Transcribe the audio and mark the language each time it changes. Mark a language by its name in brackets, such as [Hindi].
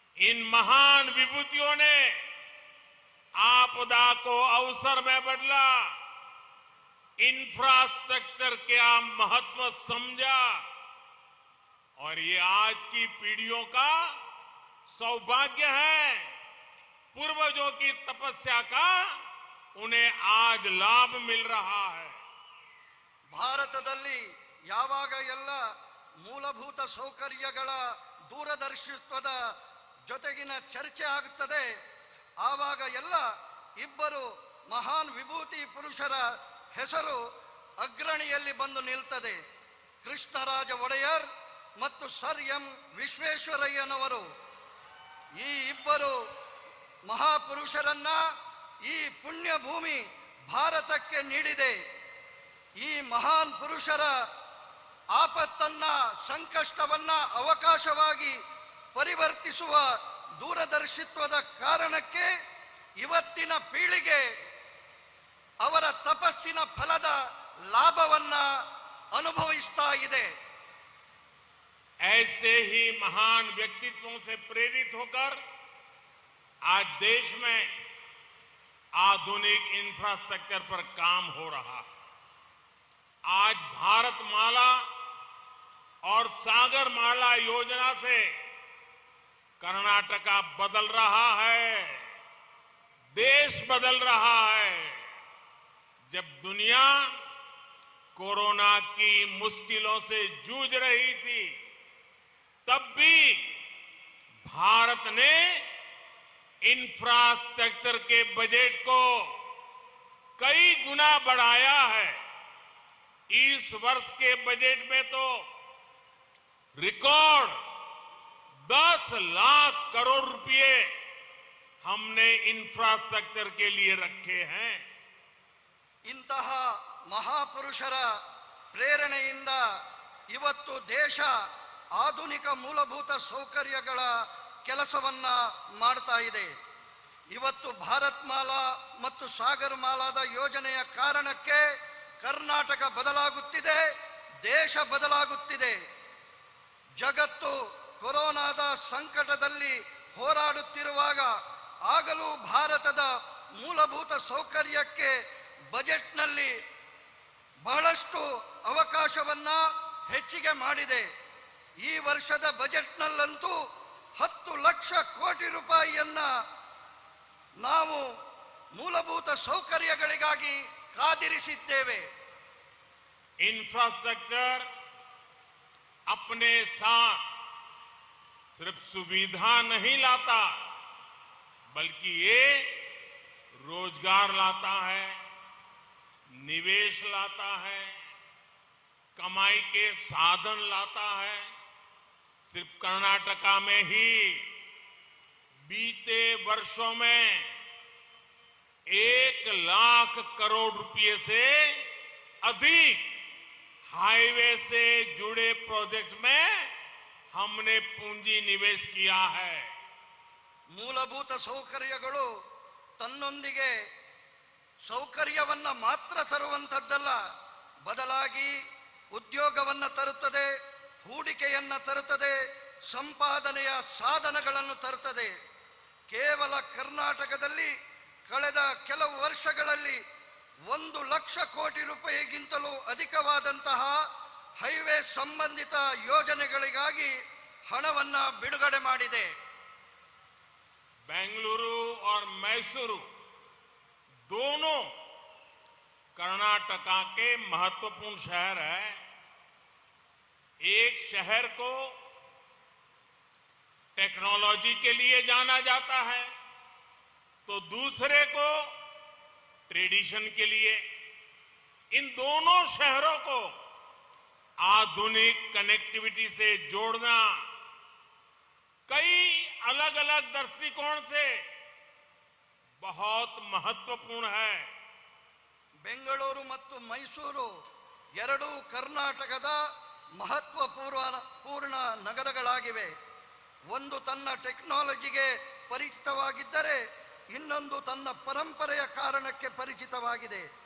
[Hindi] इन महान विभूतियों ने आपदा को अवसर में बदला, इंफ्रास्ट्रक्चर का महत्व समझा और ये आज की पीढ़ियों का सौभाग्य है। पूर्वजों की तपस्या का उन्हें आज लाभ मिल रहा है। [Kannada] ಭಾರತದಲ್ಲಿ ಯಾವಾಗ ಎಲ್ಲ ಮೂಲಭೂತ ಸೌಕರ್ಯಗಳ ದೂರದರ್ಶಿತ್ವದ ಜೊತೆಗಿನ ಚರ್ಚೆ ಆಗುತ್ತದೆ ಆವಾಗ ಎಲ್ಲ ಇಬ್ಬರು ಮಹಾನ್ ವಿಭೂತಿ ಪುರುಷರ ಹೆಸರು ಅಗ್ರಣಿಯಲ್ಲಿ ಬಂದು ನಿಲ್ತದೆ. ಕೃಷ್ಣರಾಜ ಒಡೆಯರ್ ಮತ್ತು ಸರ್ ಎಂ ವಿಶ್ವೇಶ್ವರಯ್ಯನವರು. ಈ ಇಬ್ಬರು ಮಹಾಪುರುಷರನ್ನ ಈ ಪುಣ್ಯ ಭೂಮಿ ಭಾರತಕ್ಕೆ ನೀಡಿದೆ. ಈ ಮಹಾನ್ ಪುರುಷರ ಆಪತ್ತನ್ನ, ಸಂಕಷ್ಟವನ್ನ ಅವಕಾಶವಾಗಿ ಪರಿವರ್ತಿಸುವ ದೂರದರ್ಶಿತ್ವದ ಕಾರಣಕ್ಕೆ ಇವತ್ತಿನ ಪೀಳಿಗೆ ಅವರ ತಪಸ್ಸಿನ ಫಲದ ಲಾಭವನ್ನ ಅನುಭವಿಸ್ತಾ ಇದೆ. [Hindi] ऐसे ही महान व्यक्तित्वों से प्रेरित होकर आज देश में आधुनिक इंफ्रास्ट्रक्चर पर काम हो रहा है। आज भारत माला और सागर माला योजना से कर्नाटका बदल रहा है, देश बदल रहा है। जब दुनिया कोरोना की मुश्किलों से जूझ रही थी तब भी भारत ने इंफ्रास्ट्रक्चर के बजट को कई गुना बढ़ाया है। इस वर्ष के बजट में तो रिकॉर्ड 10 लाख करोड़ रुपए हमने इंफ्रास्ट्रक्चर के लिए रखे हैं। [Kannada] ಇಂತಹ ಮಹಾಪುರುಷರ ಪ್ರೇರಣೆಯಿಂದ ಇವತ್ತು ದೇಶ ಆಧುನಿಕ ಮೂಲಭೂತ ಸೌಕರ್ಯಗಳ ಕೆಲಸವನ್ನ ಮಾಡ್ತಾ ಇದೆ. ಇವತ್ತು ಭಾರತ್ ಮಾಲಾ ಮತ್ತು ಸಾಗರ್ ಮಾಲಾದ ಯೋಜನೆಯ ಕಾರಣಕ್ಕೆ ಕರ್ನಾಟಕ ಬದಲಾಗುತ್ತಿದೆ, ದೇಶ ಬದಲಾಗುತ್ತಿದೆ. ಜಗತ್ತು ಕೊರೋನಾದ ಸಂಕಟದಲ್ಲಿ ಹೋರಾಡುತ್ತಿರುವಾಗ ಆಗಲೂ ಭಾರತದ ಮೂಲಭೂತ ಸೌಕರ್ಯಕ್ಕೆ ಬಜೆಟ್ನಲ್ಲಿ ಬಹಳಷ್ಟು ಅವಕಾಶವನ್ನ ಹೆಚ್ಚಿಗೆ ಮಾಡಿದೆ. ಈ ವರ್ಷದ ಬಜೆಟ್ನಲ್ಲಂತೂ 10 ಲಕ್ಷ ಕೋಟಿ ರೂಪಾಯಿಯನ್ನ ನಾವು ಮೂಲಭೂತ ಸೌಕರ್ಯಗಳಿಗಾಗಿ ಕಾದಿರಿಸಿದ್ದೇವೆ. [Hindi] इंफ्रास्ट्रक्चर अपने साथ सिर्फ सुविधा नहीं लाता, बल्कि ये रोजगार लाता है, निवेश लाता है, कमाई के साधन लाता है। सिर्फ कर्नाटका में ही बीते वर्षों में 1 लाख करोड़ रुपए से अधिक हाईवे से जुड़े प्रोजेक्ट्स में हमने पूंजी निवेश किया है। [Kannada] ಮೂಲಭೂತ ಸೌಕರ್ಯಗಳು ತನ್ನೊಂದಿಗೆ ಸೌಕರ್ಯವನ್ನ ಮಾತ್ರ ತರುವಂತದ್ದಲ್ಲ, ಬದಲಾಗಿ ಉದ್ಯೋಗವನ್ನ ತರುತ್ತದೆ, ಹೂಡಿಕೆಯನ್ನ ತರುತ್ತದೆ, ಸಂಪಾದನೆಯ ಸಾಧನಗಳನ್ನು ತರುತ್ತದೆ. ಕೇವಲ ಕರ್ನಾಟಕದಲ್ಲಿ ಕಳೆದ ಕೆಲವು ವರ್ಷಗಳಲ್ಲಿ 1 ಲಕ್ಷ ಕೋಟಿ ರೂಪಾಯಿಗಿಂತಲೂ ಅಧಿಕವಾದಂತಹ ಹೈವೇ ಸಂಬಂಧಿತ ಯೋಜನೆಗಳಿಗಾಗಿ ಹಣವನ್ನ ಬಿಡುಗಡೆ ಮಾಡಿದೆ. [Hindi] बेंगलुरु और मैसूरू दोनों कर्नाटका के महत्वपूर्ण शहर है। एक शहर को टेक्नोलॉजी के लिए जाना जाता है तो दूसरे को ट्रेडिशन के लिए। इन दोनों शहरों को आधुनिक कनेक्टिविटी से जोड़ना कई अलग अलग दृष्टिकोण से बहुत महत्वपूर्ण है। [Kannada] ಬೆಂಗಳೂರು ಮತ್ತು ಮೈಸೂರು ಎರಡೂ ಕರ್ನಾಟಕದ ಮಹತ್ವಪೂರ್ಣ ನಗರಗಳಾಗಿವೆ. ಒಂದು ತನ್ನ ಟೆಕ್ನಾಲಜಿಗೆ ಪರಿಚಿತವಾಗಿದ್ದರೆ ಇನ್ನೊಂದು ತನ್ನ ಪರಂಪರೆಯ ಕಾರಣಕ್ಕೆ ಪರಿಚಿತವಾಗಿದೆ.